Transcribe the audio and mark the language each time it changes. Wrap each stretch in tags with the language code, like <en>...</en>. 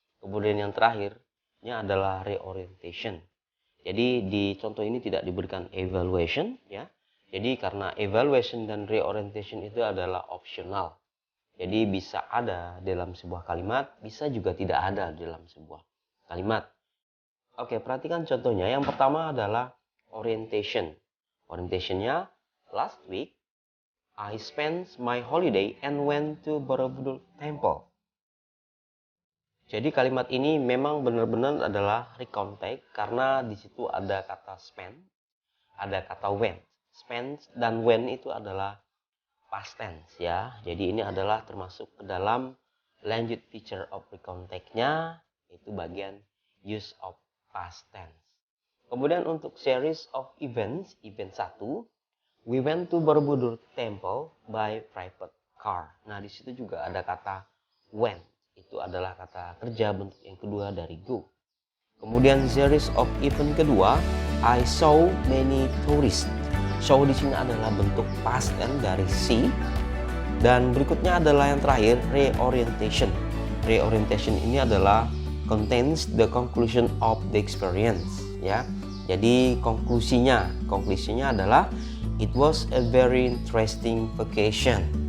<id>Kemudian yang terakhirnya adalah reorientation. Jadi di contoh ini tidak diberikan evaluation ya. Jadi karena evaluation dan reorientation itu adalah optional. Jadi bisa ada dalam sebuah kalimat, bisa juga tidak ada dalam sebuah kalimat. Oke, perhatikan contohnya. Yang pertama adalah orientation.</id> <en>Orientationnya, last week I spent my holiday and went to Borobudur Temple.</en> <id>Jadi kalimat ini memang benar-benar adalah recount text karena di situ ada kata spend, ada kata went. Spend dan went itu adalah past tense ya. Jadi ini adalah termasuk ke dalam lanjut feature of recount text-nya, itu bagian use of past tense. Kemudian untuk</id> <en>series of events, event 1, we went to Borobudur Temple by private car.</en> <id>Nah, di situ juga ada kata went. Itu adalah kata kerja bentuk yang kedua dari go. Kemudian</id> <en>series of event kedua, I saw many tourists.</en> <id>Saw di sini adalah bentuk past tense dari see. Dan berikutnya adalah yang terakhir, reorientation.</id> <en>Reorientation</en> <id>ini adalah</id> <en>contains the conclusion of the experience ya.</en> <id>Jadi konklusinya adalah</id> <en>it was a very interesting vacation.</en>